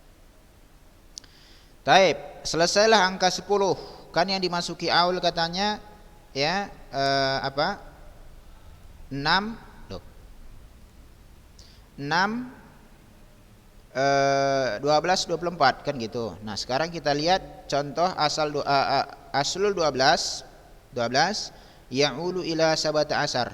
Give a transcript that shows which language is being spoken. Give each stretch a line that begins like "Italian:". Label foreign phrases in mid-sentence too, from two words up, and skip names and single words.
Indonesian: Taib, selesailah angka 10. Kan yang dimasuki aul katanya ya apa? 6 loh. 6 12 24 kan gitu. Nah, sekarang kita lihat contoh
Arabic: أصل 12 يعول إلى سبعة عشر.